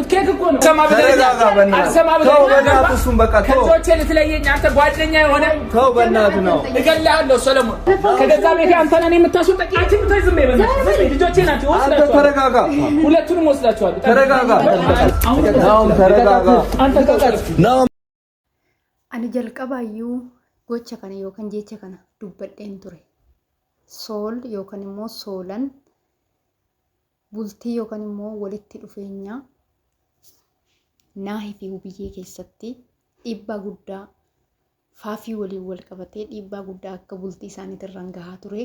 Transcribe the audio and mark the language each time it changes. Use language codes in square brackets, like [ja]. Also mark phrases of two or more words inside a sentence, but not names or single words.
[am] ኬክ እኮ ነው። ሰማ ብለህ አልሰማ ብለህ እሱን በቃ ከቶቼ ልትለየኝ አንተ ጓደኛ የሆነ ተው፣ በእናትህ ነው እገልሃለሁ። ሰለሞን ከገዛ ቤቴ አንተ ነህ የምታስወጣኝ። አንቺ ብታይ ዝም በይ። ልጆቼ ናቸው። አንተ ተረጋጋ። ሁለቱንም ወስዳቸዋለሁ። ተረጋጋ። ተረጋጋ። አንተ ነው [om] ani jalqabaayyuu gocha kana yookaan jecha kana dubbadheen ture. Sool yookaan immoo soolan bultii yookaan immoo walitti dhufeenya naahii fi hubiyyee keessatti dhiibbaa guddaa faafii waliin wal qabatee dhiibbaa guddaa akka bultii isaaniitirraan gahaa ture.